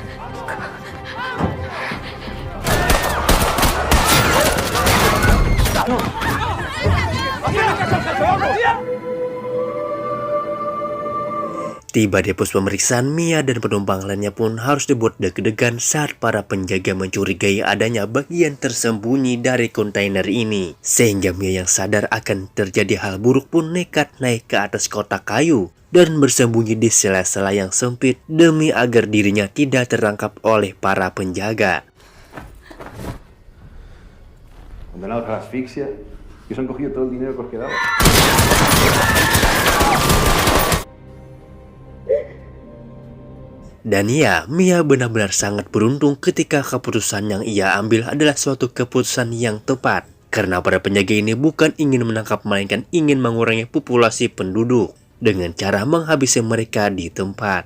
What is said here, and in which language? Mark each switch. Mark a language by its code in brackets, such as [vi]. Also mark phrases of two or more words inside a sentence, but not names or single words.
[id] Tiba di pos pemeriksaan, Mia dan penumpang lainnya pun harus dibuat deg-degan saat para penjaga mencurigai adanya bagian tersembunyi dari kontainer ini. Sehingga Mia yang sadar akan terjadi hal buruk pun nekat naik ke atas kotak kayu dan bersembunyi di sela-sela yang sempit demi agar dirinya tidak tertangkap oleh para penjaga. [es] Condenados a la asfixia, y se han cogido todo el dinero que os quedaba. [id] Dan ya, Mia benar-benar sangat beruntung ketika keputusan yang ia ambil adalah suatu keputusan yang tepat. Karena para penjaga ini bukan ingin menangkap, melainkan ingin mengurangi populasi penduduk dengan cara menghabisi mereka di tempat.